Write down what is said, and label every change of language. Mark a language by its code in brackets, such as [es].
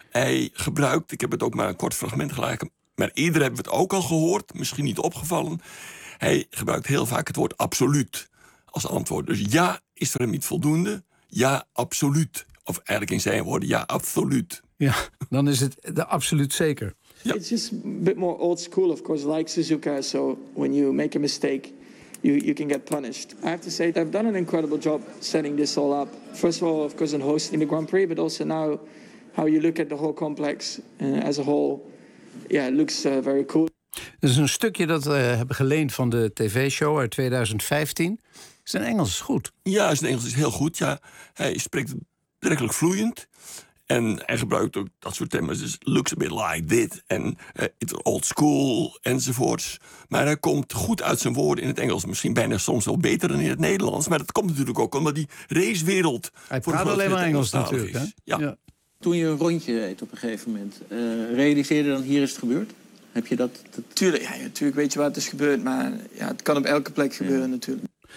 [nl] Hij gebruikt, ik heb het ook maar een kort fragment gelijk, maar eerder hebben we het ook al gehoord, misschien niet opgevallen. Hij gebruikt heel vaak het woord absoluut als antwoord. Dus ja, is er hem niet voldoende? Ja, absoluut. Of eigenlijk in zijn woorden, ja, absoluut. Ja, dan is het de absoluut zeker. Ja. [en] It's just a bit more old school, of course, like Suzuka. So when you make a mistake, you can get punished. I have to say that I've done an incredible job setting this all up. First of all, of course, in hosting the Grand Prix, but also now how you look at the whole complex as a whole. Yeah, it looks very cool. [nl] Dat is een stukje dat we hebben geleend van de tv-show uit 2015. Zijn Engels is goed. Ja, zijn Engels is heel goed, ja. Hij spreekt werkelijk vloeiend. En hij gebruikt ook dat soort thema's. Dus [en] looks a bit like this. [nl] En [en] it's old school, [nl] enzovoorts. Maar hij komt goed uit zijn woorden in het Engels. Misschien bijna soms wel beter dan in het Nederlands. Maar dat komt natuurlijk ook omdat die racewereld... Hij praat alleen maar Engels natuurlijk, hè? Ja. Toen je een rondje reed op een gegeven moment... realiseerde dan hier is het gebeurd? Heb je dat... Tuurlijk, ja, natuurlijk weet je waar het is gebeurd. Maar ja, het kan op elke plek gebeuren, ja, natuurlijk.